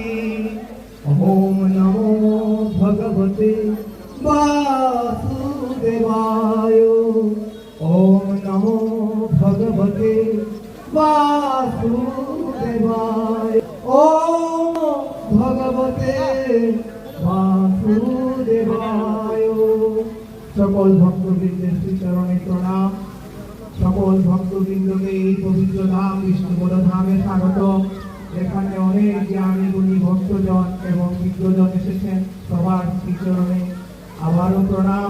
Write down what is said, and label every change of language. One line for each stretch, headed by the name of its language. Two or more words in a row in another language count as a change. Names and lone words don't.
Sanskrit: ओम नमो भगवते वासुदेवाय। ओम नमो भगवते वासुदेवाय। ओम भगवते वासुदेवाय।
Bangla: সকল ভক্তবৃন্দের শ্রীচরণে প্রণাম। সকল ভক্তবৃন্দকে এই পবিত্র ধাম বিষ্ণুপদ ধামে স্বাগত। এখানে অনেক জ্ঞানী গুণী ভক্তজন এবং বিজ্ঞজন এসেছেন, সবার শ্রীচরণে আবারও প্রণাম।